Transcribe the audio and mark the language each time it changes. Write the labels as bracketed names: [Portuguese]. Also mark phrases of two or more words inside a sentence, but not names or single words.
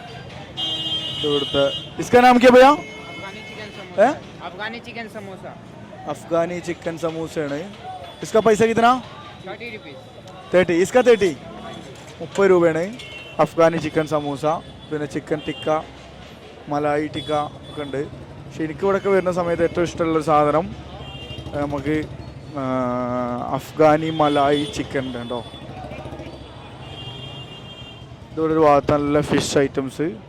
[Hindi] इधर इसका नाम क्या भैया? अफगानी चिकन समोसा। अफगानी चिकन समोसे है इसका पैसा कितना 30 रुपीज़ [Malayalam] 30 इसका 30 30 രൂപയാണ് അഫ്ഗാനി ചിക്കൻ സമൂസ പിന്നെ ചിക്കൻ ടിക്ക മലായി ടിക്ക ഒക്കെ ഉണ്ട് പക്ഷെ എനിക്ക് ഇവിടെയൊക്കെ വരുന്ന സമയത്ത് ഏറ്റവും ഇഷ്ടമുള്ളൊരു സാധനം നമുക്ക് അഫ്ഗാനി മലായി ചിക്കൻ ഉണ്ട് കേട്ടോ ഇതുപോലെ ഒരു ഭാഗത്ത് നല്ല [English] fish items